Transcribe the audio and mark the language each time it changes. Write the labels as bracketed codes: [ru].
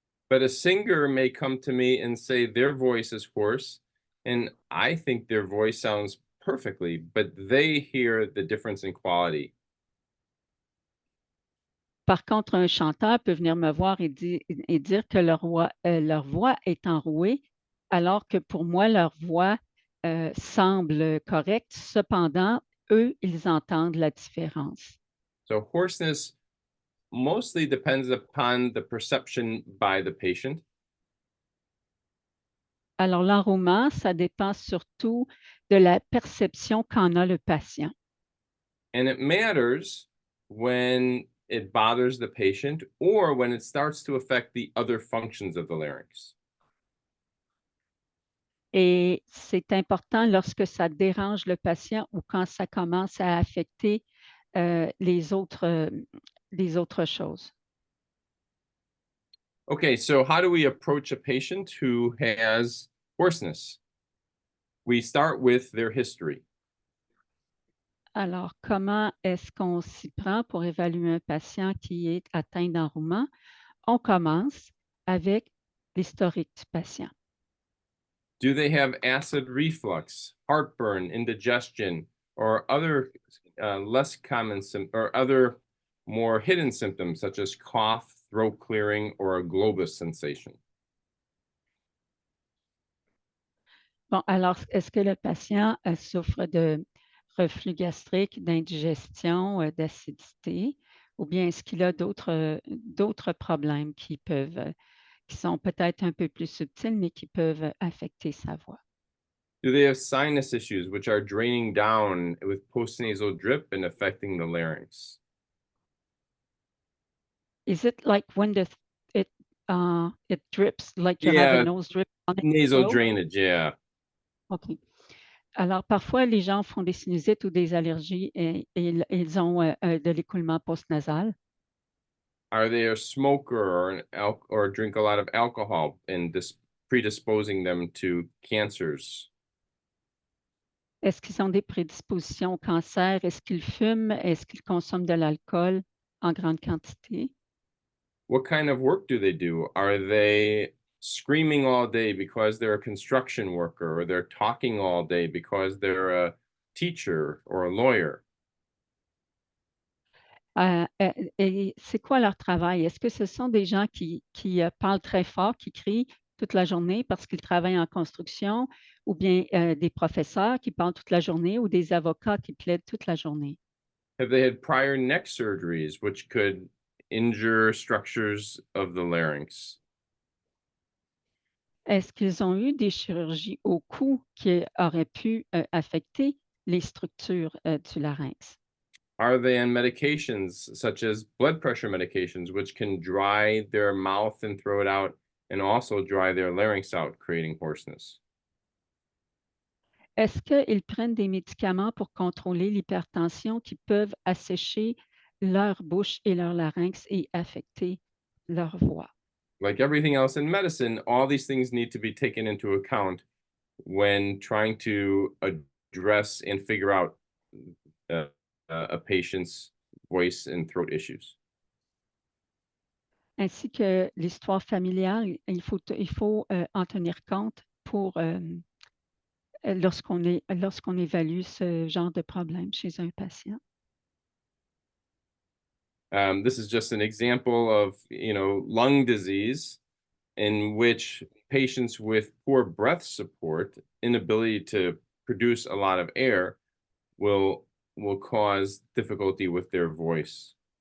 [en] But a singer may come to me and say their voice is hoarse, and I think their voice sounds perfectly, but they hear the difference in quality. [fr] Par contre, un chanteur peut venir me voir et dire que leur voix est enrouée, alors que pour moi, leur voix semble correcte. Cependant, eux, ils entendent la différence. [en] So hoarseness mostly depends upon the perception by the patient. [fr] Alors, l'enrouement, ça dépend surtout de la perception qu'en a le patient. [en] And it matters when it bothers the patient or when it starts to affect the other functions of the larynx. [fr] Et c'est important lorsque ça dérange le patient ou quand ça commence à affecter les autres choses. [en] Okay, so how do we approach a patient who has hoarseness? We start with their history. [fr] Alors, comment est-ce qu'on s'y prend pour évaluer un patient qui est atteint d'enrouement? On commence avec l'historique du patient. [en] Do they have acid reflux, heartburn, indigestion, or other less common or other more hidden symptoms such as cough, throat clearing, or a globus sensation? [fr] Bon, alors, est-ce que le patient souffre de reflux gastrique, d'indigestion, d'acidité, ou bien est-ce qu'il a d'autres problèmes qui sont peut-être un peu plus subtils, mais qui peuvent affecter sa voix? [en] Do they have sinus issues, which are draining down with postnasal drip and affecting the larynx? Is it like when it drips, like you have a Yeah, nose drip on it? nasal drainage, yeah. OK. [fr] Alors, parfois, les gens font des sinusites ou des allergies et ils ont de l'écoulement postnasal. [en] Are they a smoker or drink a lot of alcohol and predisposing them to cancers? [fr] Est-ce qu'ils ont des prédispositions au cancer? Est-ce qu'ils fument? Est-ce qu'ils consomment de l'alcool en grande quantité? [en] What kind of work do they do? Are they screaming all day because they're a construction worker, or they're talking all day because they're a teacher or a lawyer? [fr] Et c'est quoi leur travail? Est-ce que ce sont des gens qui parlent très fort, qui crient toute la journée parce qu'ils travaillent en construction, ou bien des professeurs qui parlent toute la journée, ou des avocats qui plaident toute la journée? [en] Have they had prior neck surgeries, which could injure structures of the larynx? [fr] Est-ce qu'ils ont eu des chirurgies au cou qui auraient pu affecter les structures du larynx? [en] Are they on medications such as blood pressure medications, which can dry their mouth and throat out and also dry their larynx out, creating hoarseness? [fr] Est-ce qu'ils prennent des médicaments pour contrôler l'hypertension qui peuvent assécher leur bouche et leur larynx et affecter leur voix? [en] Like everything else in medicine, all these things need to be taken into account when trying to address and figure out uh, a patient's voice and throat issues. [fr] Ainsi que l'histoire familiale, il faut en tenir compte pour lorsqu'on évalue ce genre de problème chez un patient. [en] This is just an example of, lung disease in which patients with poor breath support, inability to produce a lot of air, will cause difficulty with their voice.